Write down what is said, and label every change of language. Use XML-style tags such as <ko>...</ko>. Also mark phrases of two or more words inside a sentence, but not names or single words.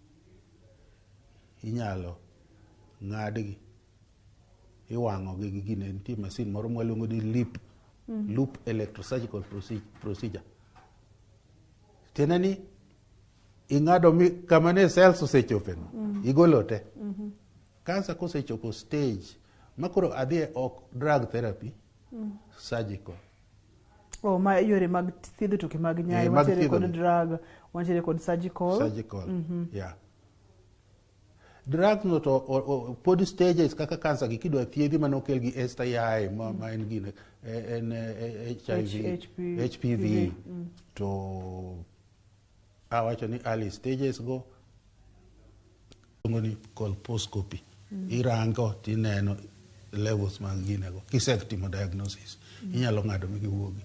<luo>Inyalo ng'adgi, iwang'o gi gine, nitie masin moro mwaluongo ni</luo> <en>loop electrosurgical procedure.</en> <luo>Tiende ni ing'ado kama ne cells osechope no, igolo te. Kansa kosechopo stage makoro adhi ok</luo> <en>drug therapy,</en> <luo>surgical. Ma yore mag thiedho tuoche mag nyayo, wantiere kod drug, wantiere kod surgical.</luo> <en>Surgical, yeah.</en> <luo>Drugs no to pod stages kaka cancer gi kidwa thiedhi manokel gi STI ma en gine en HIV, HPV to awacho ni</luo> <en>early stages</en> <luo>go ngoni colposcopy, irango tineno levels mag gine go, kisetimo diagnosis inyalo ng'ado migi wuogi.</luo>